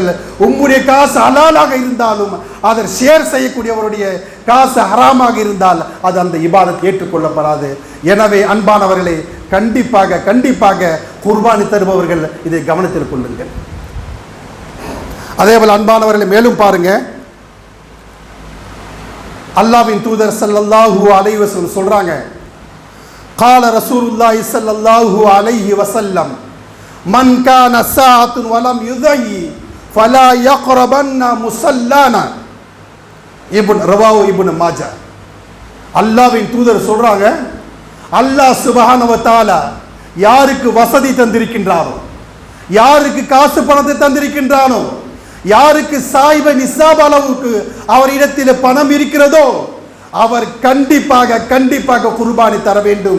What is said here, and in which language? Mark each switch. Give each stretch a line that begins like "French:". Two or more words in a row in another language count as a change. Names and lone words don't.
Tamil: உங்களுடைய காசு ஹலாலாக இருந்தாலும் அதை ஷேர் செய்யக்கூடியவருடைய காசு ஹராமாக இருந்தால் அது அந்த இபாதத் ஏற்றுக்கொள்ளப்படாது. எனவே அன்பானவர்களே, கண்டிப்பாக குர்பானி தருபவர்கள் இதை கவனத்தில் கொள்ளுங்கள். அதே போல அன்பானவர்களை மேலும் பாருங்க, அல்லாஹ்வின் தூதர்
Arabic: صلى الله عليه وسلم
Tamil: சொல்றாங்க,
Arabic: قال رسول الله صلى الله عليه وسلم من كان ساعة ولم يضحي فلا يقربن مصلانا.
Tamil: இப்னு மாஜா. அல்லாஹ்வின் தூதர் சொல்றாங்க, அல்லாஹ்
Arabic: سبحانه وتعالى
Tamil: யாருக்கு வசதி தந்திருக்கின்றானோ, யாருக்கு காசு பணத்தை தந்திருக்கின்றானோ, யாருக்கு சாயிப நிசாப் அளவுக்கு அவரிடத்தில் பணம் இருக்கிறதோ அவர் கண்டிப்பாக குர்பானி தர வேண்டும்.